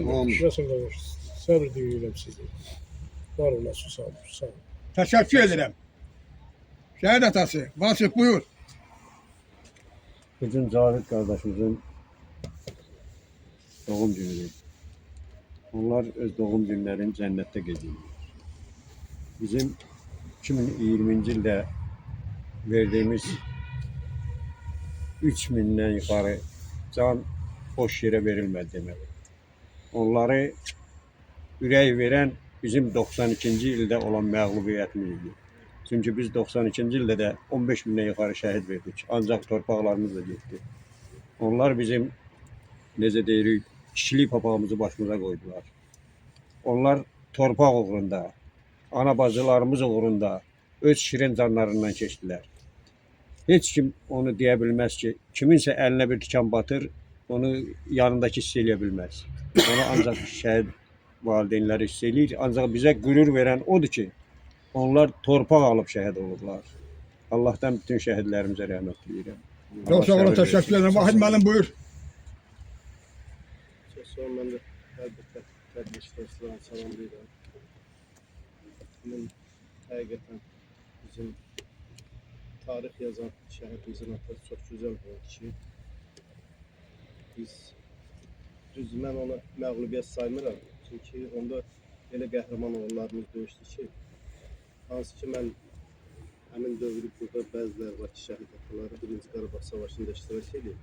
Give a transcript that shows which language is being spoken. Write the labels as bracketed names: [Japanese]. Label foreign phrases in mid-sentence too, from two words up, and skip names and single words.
[Azerbaijani] Şurasın qardaş, səbir diləyirəm sizi. Var olasın, sağ olun. Sağ olun. Təşəkkür edirəm. Şəhid atası, Vasif buyur. [Turkish] Bugün Cavid kardeşimizin doğum günüdür. Onlar öz doğum günlerini cennette geçiriyor. Bizim 2020 yılda verdiğimiz 3000'den yukarı can boş yere verilmedi demek. [Azerbaijani] Onları ürək veren bizim 92. yılda olan məğlubiyyətimizdir. Çünkü biz 92. yılda da 15 bindən yukarı şəhid verdik. Ancak torpaqlarımız da getdi. Onlar bizim necə deyirik, kişilik papağımızı başımıza koydular. Onlar torpaq uğrunda, ana bacılarımız uğrunda öz şirin canlarından keçdilər. Heç kim onu deyə bilməz ki, kiminsə əlinə bir tikan batır, onu yanındakı hiss eləyə bilməz. Onu ancaq şəhid valideynləri hiss eləyir. Ancaq bizə qürur verən odur ki, onlar torpaq alıb şəhid olublar. Allah'tan bütün şəhidlərimizə rəhmət diləyirəm. Çox sağ olun, təşəkkür edirəm. Vahid müəllim buyur. [Turkish] Çok sağ olun, ben de her bir kardeşlerine salamlayıram. [Azerbaijani] Bunun həqiqətən bizim tarix yazan şəhidimizin atası çox gözəl bir kişi. Düz mən ona məğlubiyyət saymıram. Çünki onda elə qəhrəman oğullarımız döyüşdü ki, hansı ki mən həmin dövrü burada bəziləri var ki, şəhid ataları 1-ci Qarabağ Savaşı'nda iştirak edib.